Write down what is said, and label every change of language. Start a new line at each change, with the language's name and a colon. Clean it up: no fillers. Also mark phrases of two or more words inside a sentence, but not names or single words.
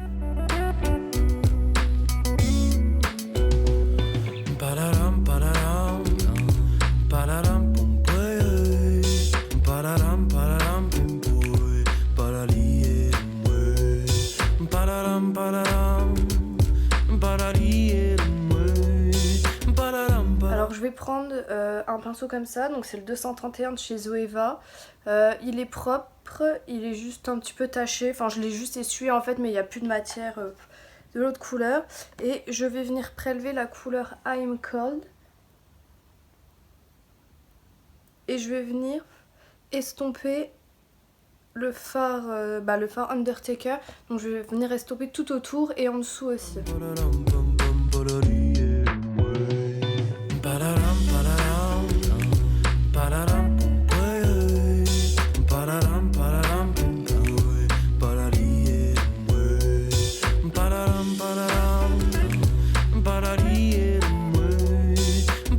French: Pararam, pararam, pararam, pum, pum, pararam, pararam, pum, pum, pararie, mouais. Pararam, pararam, pararie, mouais. Pararam, pararam. Alors je vais prendre un pinceau comme ça, donc c'est le 231 de chez Zoeva. Il est propre, il est juste un petit peu taché, enfin je l'ai juste essuyé en fait mais il n'y a plus de matière de l'autre couleur. Et je vais venir prélever la couleur I'm Cold. Et je vais venir estomper le fard Undertaker. Donc je vais venir estomper tout autour et en dessous aussi. Pararam, pum, pum, pararie, mouais. Pararam, pararam, pararam, pum, pum, pararam, pararam, pum, pum, pararie, mouais. Pararam, pararam, pararie, mouais.